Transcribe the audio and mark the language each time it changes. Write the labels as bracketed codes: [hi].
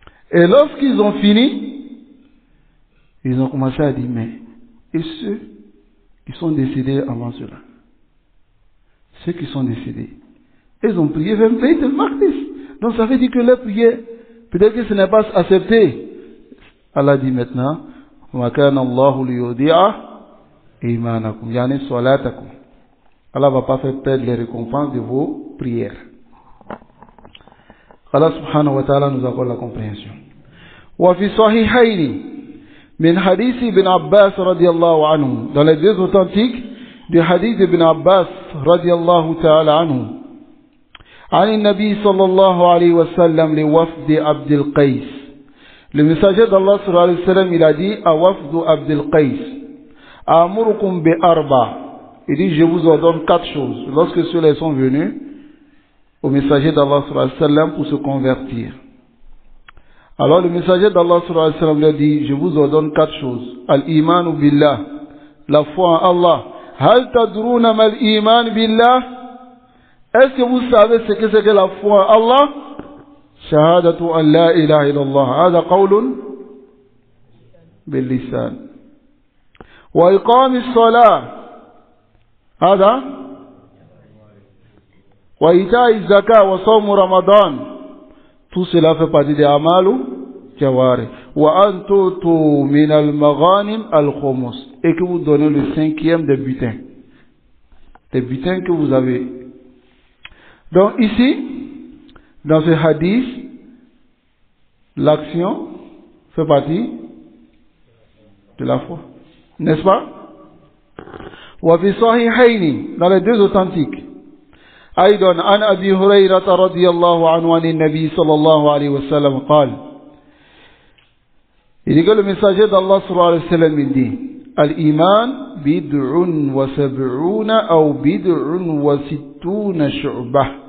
[fr] Et lorsqu'ils ont fini, ils ont commencé à dire, mais et ceux qui sont décédés avant cela? Ceux qui sont décédés, ils ont prié vers Beit al-Maqdis. Donc ça veut dire que leur prière, peut-être que ce n'est pas accepté. Allah dit maintenant, [ar] وَمَا كَانَ اللَّهُ لِيُضِيعَ إِيمَانَكُمْ يعني صلاتكم. [fr] Allah ne va pas faire perdre les récompenses de vos prières. Allah subhanahu wa ta'ala nous accorde la compréhension. [ar] وفي صحيحين من حديث ابن عباس رضي الله عنه, [fr] dans les deux authentiques du hadith d'Ibn Abbas [ar] رضي الله تعالى عنه, عن النبي صلى الله عليه وسلم لوفد عبد القيس. [fr] Le messager d'Allah sallallahu alayhi wa sallam, il a dit à Wafd Abdel Qais, [ar] Amurukum bi arba. [fr] Il dit, je vous ordonne 4 choses. Lorsque ceux-là sont venus au messager d'Allah sallallahu alayhi wa sallam pour se convertir. Alors le messager d'Allah sallallahu alayhi wa sallam lui a dit, je vous ordonne 4 choses. [ar] Al-imanu billah, [fr] la foi en Allah. [ar] Hal tadruna mal iman billah? [fr] Est-ce que vous savez ce que c'est que la foi en Allah? [ar] شهادة أن لا إله إلا الله, هذا قول باللسان. وإقام الصلاة, هذا. وإيتاء الزكاة وصوم رمضان, [fr] tout cela fait partie des [ar] amalu jawari. وأن تؤتوا من المغانم الخمس, [fr] et que vous donnez le 5e des butins que vous avez. Donc ici, dans ce hadith, l'action fait partie de la foi, n'est-ce pas? [ar] وفي صحيحين, [fr] dans les deux authentiques, [ar] أيضا عن أبي هريرة رضي الله عنه عن النبي صلى الله عليه وسلم قال, [fr] il dit que le messager d'Allah sallallahu alayhi wa sallam, il dit, [ar] الإيمان بدع وسبعون أو بدع وستون شعبة.